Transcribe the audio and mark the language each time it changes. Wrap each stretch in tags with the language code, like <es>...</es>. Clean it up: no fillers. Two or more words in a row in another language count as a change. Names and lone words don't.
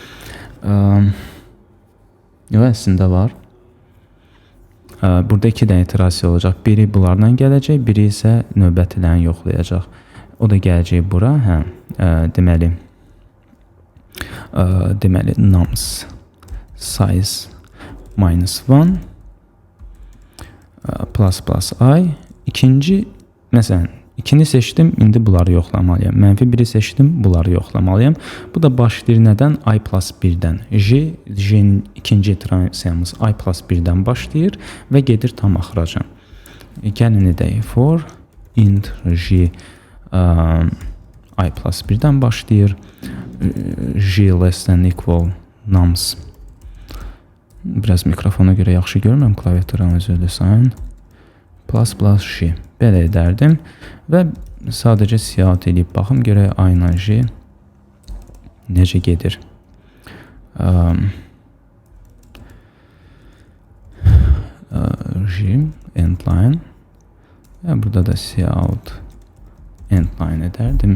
<az>Yox, əslində var. Burada 2 dənə iterasiya olacaq. Biri bunlarla gələcək, biri isə növbətilərini yoxlayacaq. O da gələcək bura. Deməli</az> <en>nums size -1 plus I.</en> <az>İkinci, məsələn, 2-ni seçdim, indi bunları yoxlamalıyam. -1-i seçdim, bunları yoxlamalıyam. Bu da başlayır nədən?</az> <en>I plus</en> <az>1-dən. J'nin ikinci iterasiyamız</az> <en>I plus</en> <az>1-dən başlayır və gedir tam axıracan. Gəlin edək.</az> <en>For int J I plus</en> <az>1-dən başlayır.</az> <en>J less than equal nums.</en> <az>Biraz mikrofona görə yaxşı görmürəm. Klaviaturanı özü design.</az> <en>Plus J.</en> <az>Belə edərdim və sadəcə siyahət edib baxım görək I-la J necə gedir.</az> <en>J endline</en> <az>və burada da siyahət endline edərdim.</az>